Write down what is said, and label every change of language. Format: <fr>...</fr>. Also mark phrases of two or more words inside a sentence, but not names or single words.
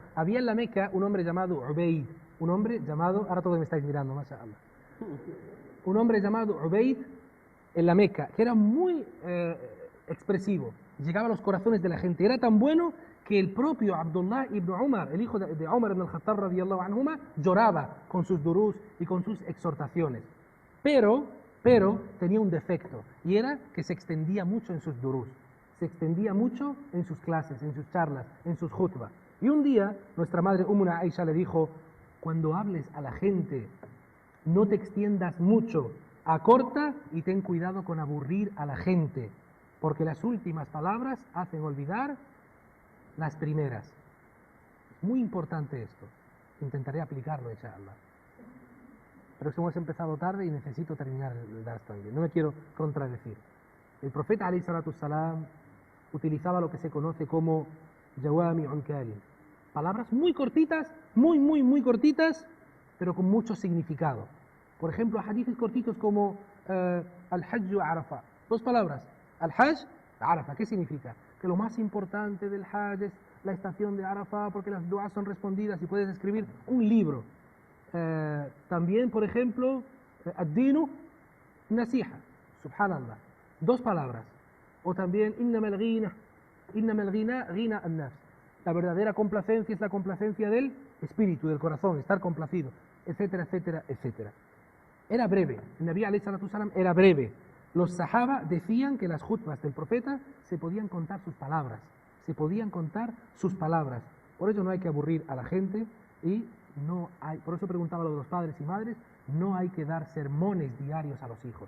<es>Había en la Meca un hombre llamado Ubayd, ahora todos me estáis mirando, mashallah. Un hombre llamado Ubayd en la Meca, que era muy expresivo, llegaba a los corazones de la gente, era tan bueno que el propio Abdullah ibn Umar, el hijo de Umar ibn al-Khattab</es> <ar>رضي الله عنهما,</ar> <es>lloraba con sus durús y con sus exhortaciones. Pero tenía un defecto, y era que se extendía mucho en sus durús. se extendía mucho en sus clases, en sus charlas, en sus khutbah. Y un día nuestra madre Ummuna Aisha le dijo, cuando hables a la gente, no te extiendas mucho, acorta y ten cuidado con aburrir a la gente, porque las últimas palabras hacen olvidar las primeras. Es muy importante esto. Intentaré aplicarlo, inshallah. Pero es que hemos empezado tarde y necesito terminar el dars también. No me quiero contradecir. El profeta</es> <ar>عليه الصلاة السلام</ar> <es>utilizaba lo que se conoce como</es> <ar>جوامع كلم.</ar> <es>Palabras muy cortitas, muy cortitas, pero con mucho significado. Por ejemplo, hadices cortitos como</es> <ar>الحج عرفة.</ar> <es>2 palabras.</es> <ar>الحج عرفة.</ar> <es>¿Qué significa? Que lo más importante del hajj es la estación de Arafah porque las duas son respondidas y puedes escribir un libro. También, por ejemplo,</es> <ar>الدين نصيحة.</ar> <es>Subhanallah. 2 palabras. O también</es> <ar>إنما الغنى غنى النفس.</ar> <es>La verdadera complacencia es la complacencia del espíritu, del corazón, estar complacido, etcétera, etcétera, etcétera. Era breve. El Nabi</es> <ar>عليه الصلاة السلام</ar> <es>era breve. Los sahaba decían que las khutbas del profeta se podían contar sus palabras. Se podían contar sus palabras. Por eso no hay que aburrir a la gente y no hay, por eso preguntaba lo de los padres y madres, no hay que dar sermones diarios a los hijos.</es>